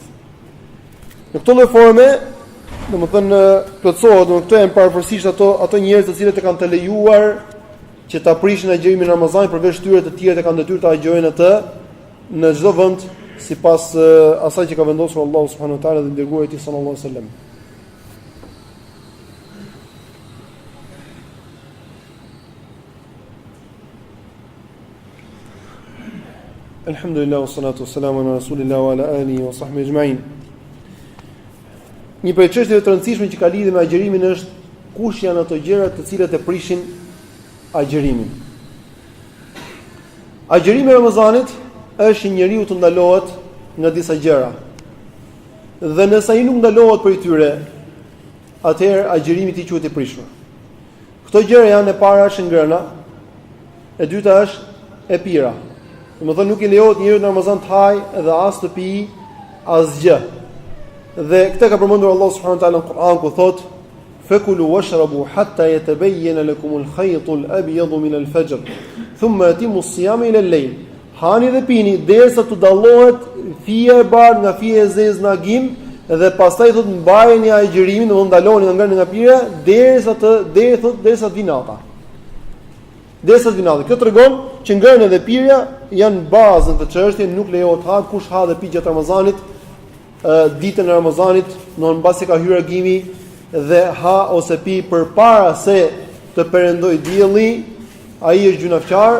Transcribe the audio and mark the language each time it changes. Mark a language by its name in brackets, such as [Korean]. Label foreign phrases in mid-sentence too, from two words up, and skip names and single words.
[Albanian] Në këtë lloj forme, domethënë plotësohet, këto janë parapërsisht ato njerëz të cilët e kanë të lejuar që ta prishin agjërimin në Ramazan, përveç tyre të tjerë që kanë detyrë ta agjërojnë atë në çdo vend sipas asaj që ka vendosur Allahu [Arabic] سبحانه وتعالى [Albanian] dhe dërguari i tij [Arabic] صلى الله عليه وسلم. الحمد لله والصلاة والسلام على رسول الله وعلى آله وصحبه أجمعين. [Albanian] Një prej çështjeve të rëndësishme që ka lidhje me agjërimin është kush janë ato gjëra të cilat e prishin agjërimin. Agjërimi i Ramazanit është njeriu të ndalohet nga disa gjëra. Dhe nëse ai nuk ndalohet prej tyre, atëherë agjërimi i tij quhet i prishur. Këto gjëra janë, e para është ngrëna, e dyta është e pira. Domethënë nuk i lejohet njeriu në Ramazan të hajë dhe as të pijë asgjë. Dhe këtë ka përmendur Allah [Arabic] سبحانه وتعالى [Albanian] në Kur'an ku thotë: [Arabic] "فكلوا واشربوا حتى يتبين لكم الخيط الأبيض من الفجر ثم أتموا الصيام إلى الليل." [Albanian] Hani dhe pini derisa të dallohet fija e bardhë nga fija e zezë në agim, dhe pastaj thotë mbajeni agjërimin, do ndaloni nga ngrënia nga pira derisa të vinë nata. Derisa të vinë nata. Kjo tregon që ngrënia dhe pirja janë bazën të çështjes, nuk lejohet ha kush ha dhe pi gjatë Ramazanit, ditën e Ramazanit, në mbasi ka hyrë agimi dhe ha ose pi përpara se të perëndojë dielli, ai është gjunafçar.